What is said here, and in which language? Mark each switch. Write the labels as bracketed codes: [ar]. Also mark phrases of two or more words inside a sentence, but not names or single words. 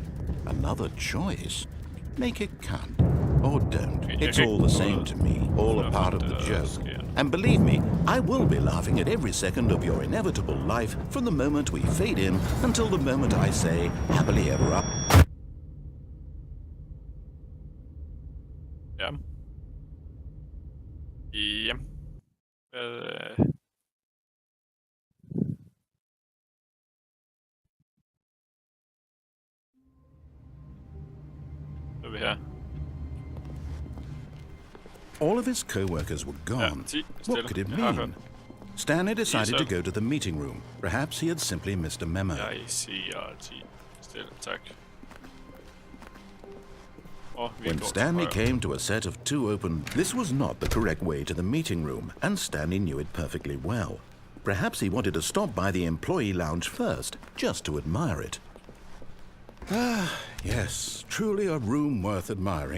[en] Another choice. Make it count, or don't. It's all the same to me, all a part of the joke. And believe me, I will be laughing at every second of your inevitable life from the moment we fade in until the moment I say, happily ever up. [da] Ja. Ja. Hvad er vi her? [en] All of his co-workers were gone. What could it mean? Stanley decided to go to the meeting room. Perhaps he had simply missed a memo. [da] Jeg siger 10. Stille, tak. [en] When Stanley came to a set of 2 open... This was not the correct way to the meeting room, and Stanley knew it perfectly well. Perhaps he wanted to stop by the employee lounge first, just to admire it. Ah, yes, truly a room worth admiring.